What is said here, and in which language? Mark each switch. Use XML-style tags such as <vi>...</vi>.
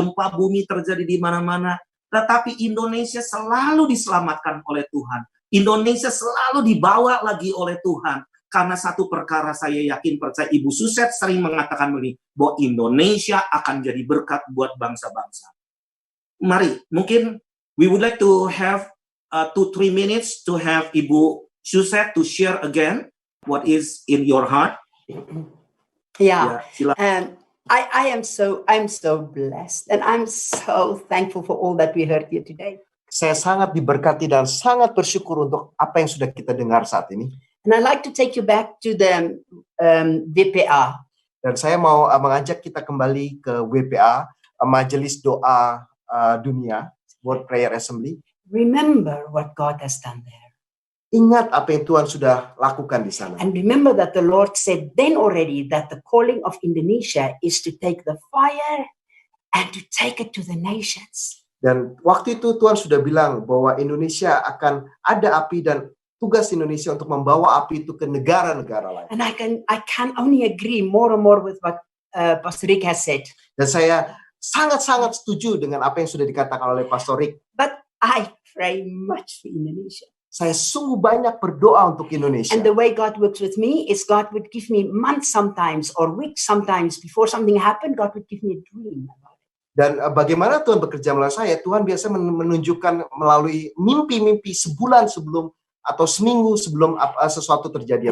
<id>Gempa bumi terjadi di mana-mana. Tetapi Indonesia selalu diselamatkan oleh Tuhan. Indonesia selalu dibawa lagi oleh Tuhan. Karena satu perkara saya yakin percaya, Ibu Suset sering mengatakan begini, bahwa Indonesia akan jadi berkat buat bangsa-bangsa. Mari, mungkin</id> <en>we would like to have 2-3 minutes to have Ibu Suset to share again what is in your heart. Yeah,</en> <id>silakan.</id> <en>I'm so blessed and I'm so thankful for all that we heard here today.</en> <id>Saya sangat diberkati dan sangat bersyukur untuk apa yang sudah kita dengar saat ini.</id> <en>And I'd like to take you back to the WPA.</en> <id>Dan saya mau mengajak kita kembali ke WPA, Majelis Doa Dunia, World Prayer Assembly.</id> <en>Remember what God has done there.</en> <id>Ingat apa yang Tuhan sudah lakukan di sana.</id> <en>And remember that the Lord said then already that the calling of Indonesia is to take the fire and to take it to the nations.</en> <id>Dan waktu itu Tuhan sudah bilang bahwa Indonesia akan ada api dan tugas Indonesia untuk membawa api itu ke negara-negara lain.</id> <en>And I can only agree more and more with what Pastor Rick has said.</en> <id>Dan saya sangat-sangat setuju dengan apa yang sudah dikatakan oleh Pastor Rick.</id> <en>But I pray much for Indonesia.</en> <id>Saya sungguh banyak berdoa untuk Indonesia.</id> <en>And the way God works with me is God would give me months sometimes or weeks sometimes before something happened, God would give me a dream about it.</en> <id>Dan bagaimana Tuhan bekerja melalui saya, Tuhan biasa menunjukkan melalui mimpi-mimpi sebulan sebelum atau seminggu sebelum sesuatu terjadi.</id>